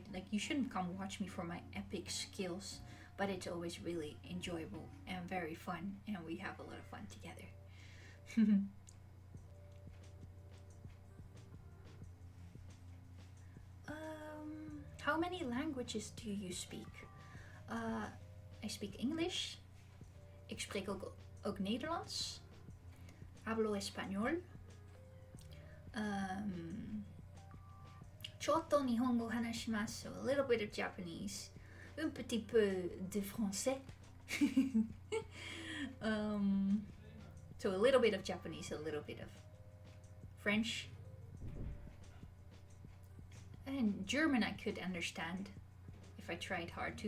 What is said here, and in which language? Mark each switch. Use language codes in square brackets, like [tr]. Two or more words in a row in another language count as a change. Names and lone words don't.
[en] Like, you shouldn't come watch me for my epic skills, but it's always really enjoyable and very fun, and we have a lot of fun together. How many languages do you speak? I speak English. [nl] Ik spreek ook Nederlands. [es] Hablo español. [ja] ちょっと日本語話します, [en] so a little bit of Japanese. [fr] Un petit peu de français. [en] So a little bit of Japanese, a little bit of French. And German I could understand if I tried hard to.